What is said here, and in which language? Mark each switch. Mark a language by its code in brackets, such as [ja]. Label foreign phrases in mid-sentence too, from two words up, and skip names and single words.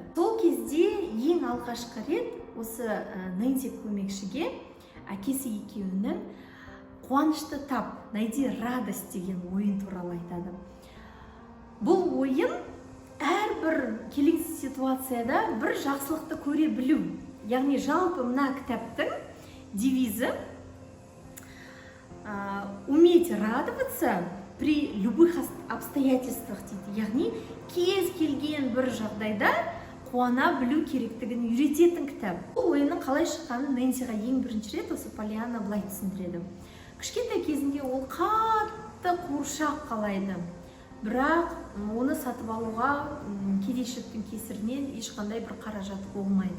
[kk] Сол кезде ең алғашқы рет осы Нэнси көмекшіге әкесі екеуінің қуанышты тап, [ru] найди радость [kk] деген ойын туралы айтады. Бұл ойын әрбір келеңсіз ситуацияда бір жақсылықты көре білу. Яғни жалпы мына кітаптың девизі [ru] уметь радоваться при любых обстоятельствах [kk] дейді. Яғни кез келген бір жағдайда қуана білу керектігін үйрететін кітап. Бұл ойынның қалай шыққанын Нэнсиға ең бірінші рет осы Полианна былай түсіндіреді. Кішкентай кезінде ол қатты қуыршақ қалайды, бірақ оны сатып алуға кедейшіліктің кесірінен ешқандай бір қаражат болмайды.